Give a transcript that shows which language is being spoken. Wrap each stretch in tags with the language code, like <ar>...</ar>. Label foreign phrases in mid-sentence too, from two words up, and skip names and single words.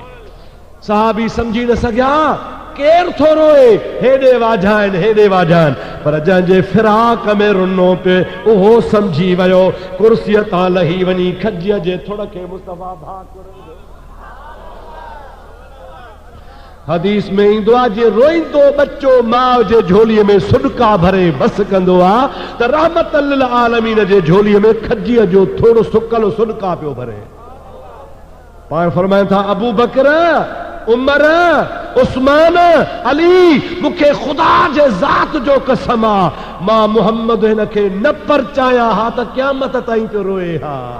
<sd>साहबी समझी न सघिया केर थो रोए, हेॾे वाझाइनि हेॾे वाझाइनि, पर जंहिंजे फिराक में रुनो पे उहो समझी वियो। कुर्सीअ तां लही वञी खजीअ जे थुड़ खे मुस्तफा भाकुर। हदीस में ईंदो आहे, जे रोईंदो बच्चो माउ जे झोलीअ में सुॾका भरे बस कंदो आहे, त</sd> <ar>رحمة للعالمين</ar> <sd>जे झोलीअ में खजीअ जो थोड़ो सुकल सुॾका पियो भरे। पाण फरमाइनि था, अबू बकर, उमर, उस्मान, अली, मूंखे ख़ुदा जे ज़ात जो कसम आहे, मां मुहम्मद हिन खे न परचायां हा त क़यामत ताईं पियो रोए हा।</sd>